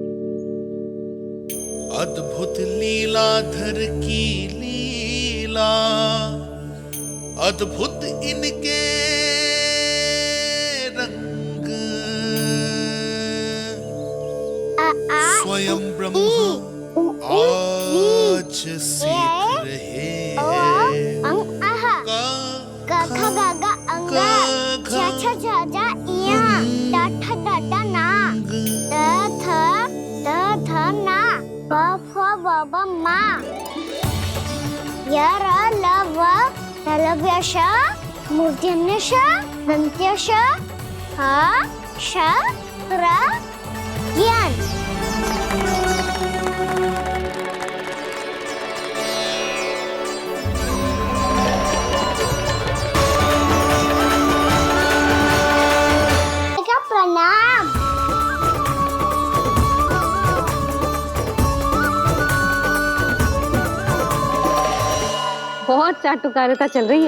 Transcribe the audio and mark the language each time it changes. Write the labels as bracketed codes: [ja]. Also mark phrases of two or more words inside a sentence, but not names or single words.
[hi] अद्भुत लीलाधर की लीला, अद्भुत इनके रंग, स्वयं ब्रह्मा आज सीख रहे हैं। गा गा गा अंगा, छा छा छा जा इया, टा ठा टा टा ना, थ ना, प फ ब ब मा, य र ल व लव्य श, मूर्धन्य श, दन्त्य श, ह श र ज्ञान। प्रणाम। बहुत चाटुकारिता चल रही है।